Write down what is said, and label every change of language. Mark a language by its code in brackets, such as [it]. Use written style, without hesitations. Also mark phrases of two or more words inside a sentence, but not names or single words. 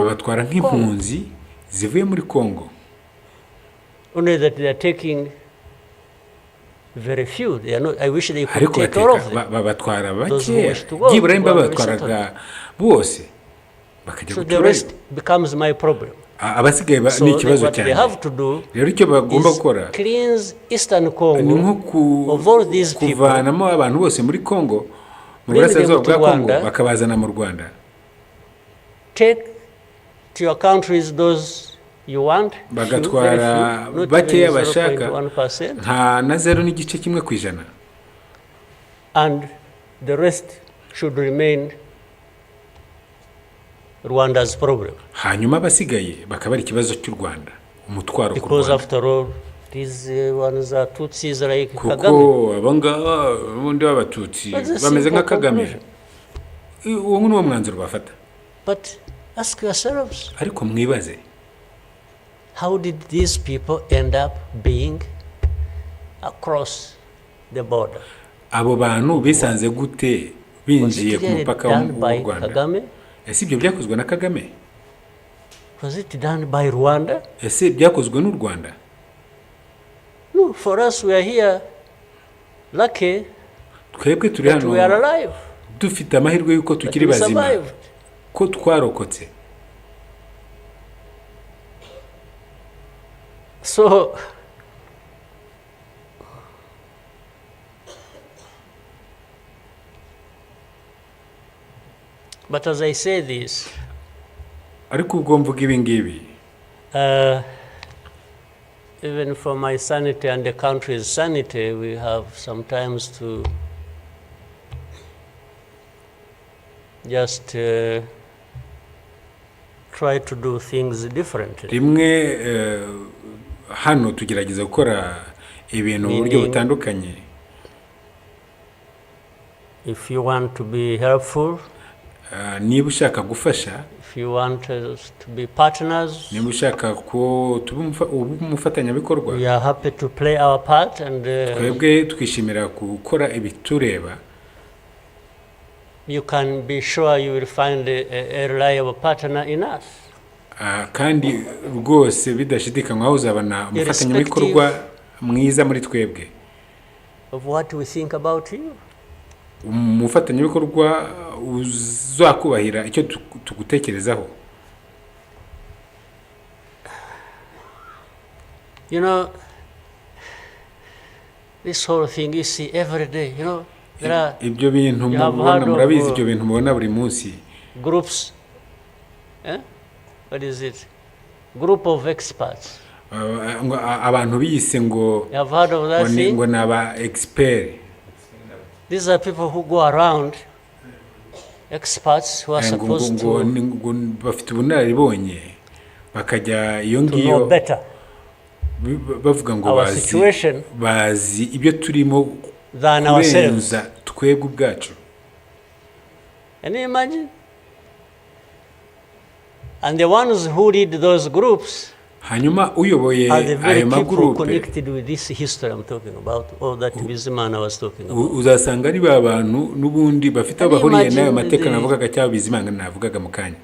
[rw] batwara nk'impunzi zivuye muri Congo. [en] Only that they are taking very few. They are not, I wish they could take all of them. [rw] Babatwara bake, byibura imba batwaraga bose bakajya gutura. [en] So the rest becomes my problem. [rw] Abasigaye ni ikibazo cyane. Rero icyo bagomba gukora [en] cleanse Eastern Congo of all these people, [rw] kuvanamo abantu bose muri Congo, mu burasirazuba bwa Congo bakabazana mu Rwanda. [en] Take to your countries those you want, [rw] bagatwara bakeya bashaka nta na 0.1%, [en] and the rest should remain Rwanda's problem. [rw] Hanyuma basigaye bakaba ari ikibazo cy'u Rwanda, umutwaro ku Rwanda. [en] Because after all, these ones are Tutsis like Kagame. [rw] Kuko abanga ubundi b'abatutsi bameze nka Kagame. Uwo ni mwanzuro bafata. [en] But ask yourselves, [rw] ariko mwibaze, [en] how did these people end up being across the border? [rw] Abo bantu bisanze gute binjiye ku mupaka w'u Rwanda? Ese ibyo byakozwe na Kagame? [en] Was it done by Rwanda? [rw] Ese byakozwe n'u Rwanda? [en] No, for us we are here lucky. [rw] Twebwe turi hano dufite amahirwe yuko tukiri bazima, ko twarokotse. [en] So but as I say this, [rw] ariko ubwo mvuga ibi ngibi, [en] even for my sanity and the country's sanity, we have sometimes to just try to do things differently. [rw] Rimwe hano tugerageza gukora ibintu mu buryo butandukanye. [en] If you want to be helpful, [rw] niba ushaka gufasha, [en] if you want us to be partners, [rw] niba ushaka ko tuba umufatanyabikorwa, [en] we are happy to play our part, and [rw] twebwe twishimira gukora ibitureba. [en] You can be sure you will find a reliable partner in us. [rw] Kandi rwose bidashidikanywa aho uzabana umufatanyabikorwa mwiza muri twebwe. [en] Of what we think about you. [rw] Umufatanyabikorwa uzakubahira icyo tugutekerezaho. [en] You know, this whole thing you see every day, you know. [rw] Ibyo bintu mubona, murabizi ibyo bintu mubona buri munsi. [en] Groups, what is it? Group of experts. [rw] Abantu biyise ngo ngo naba expert. [en] These are people who go around, experts who are supposed to [rw] bafite ubunararibonye bakajya iyo ngiyo bavuga ngo bazi ibyo turimo kurenza twebwe ubwacu. [en] Can you imagine? And the ones who lead those groups [rw] hanyuma uyoboye ayo magroupe [en] connected with this history I'm talking about, all that Bizimana was talking about. [rw] Uzasanga ari babantu nubundi bafite abahuriye nayo mateka navugaga cyangwa Bizimana navugaga mu kanya.